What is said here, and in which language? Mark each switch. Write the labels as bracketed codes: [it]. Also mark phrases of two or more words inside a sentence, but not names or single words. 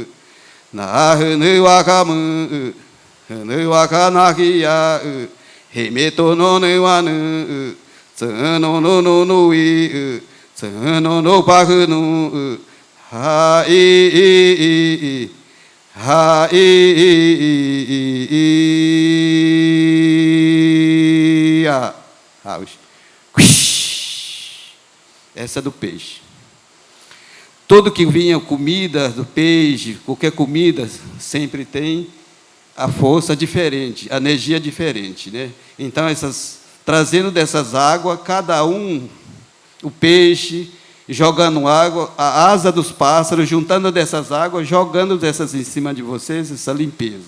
[pt] Nahunu wakamu, hunu wakanakia, himeto no nuanu, tsano no no nui, tsano no pakunu, ha I ha I a Essa é do peixe. Tudo que vinha comida do peixe, qualquer comida, sempre tem a força diferente, a energia diferente, né? Então, trazendo dessas águas, cada um, o peixe, jogando água, a asa dos pássaros, juntando dessas águas, jogando dessas em cima de vocês, essa limpeza.